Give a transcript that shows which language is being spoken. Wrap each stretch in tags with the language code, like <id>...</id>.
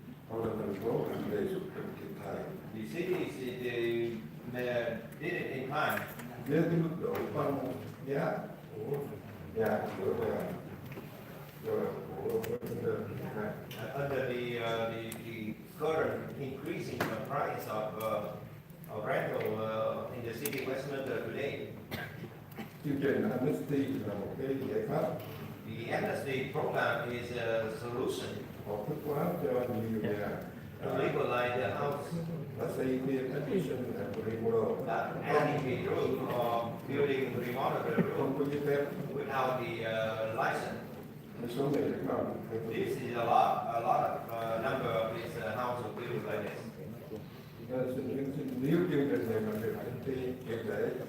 <vi>Hội đồng thành phố làm đề xuất cần kịp thời.</vi> <en>The cities they did it in time.</en> <vi>Nếu cái mức độ tăng giá của nhà cửa và của Westminster này</vi> <en>Under the current increasing the price of rental in the city of Westminster today,</en> <vi>chương trình amnesty là một cái giải pháp</vi> <en>the amnesty program is a solution</en> <vi>hợp thức hóa cho nhiều nhà</vi> <en>to legalize the house,</en> <vi>đã xây thêm</vi> <en>addition and remodel adding a room or building remodel the room</en> <vi>không có giấy phép.</vi> <en>without the license.</en> <vi>Một số người rất đông.</vi> <en>This is a lot of number of these houses built like this.</en> <vi>Nếu chương trình này mà được thực thi triệt để</vi>